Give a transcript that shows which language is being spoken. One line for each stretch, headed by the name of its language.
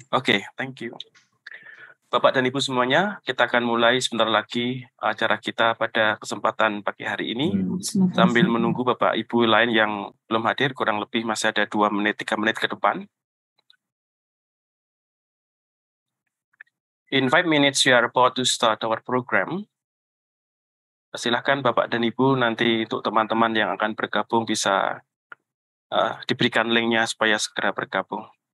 English: Oke, thank you.
Indonesian: Bapak dan Ibu semuanya, kita akan mulai sebentar lagi acara kita pada kesempatan pagi hari ini. Sambil menunggu Bapak Ibu lain yang belum hadir, kurang lebih masih ada 2 menit, 3 menit ke depan.
English: In 5 minutes, we are about to start our program.
Indonesian: Silahkan Bapak dan Ibu nanti untuk teman-teman yang akan bergabung bisa diberikan linknya supaya segera bergabung.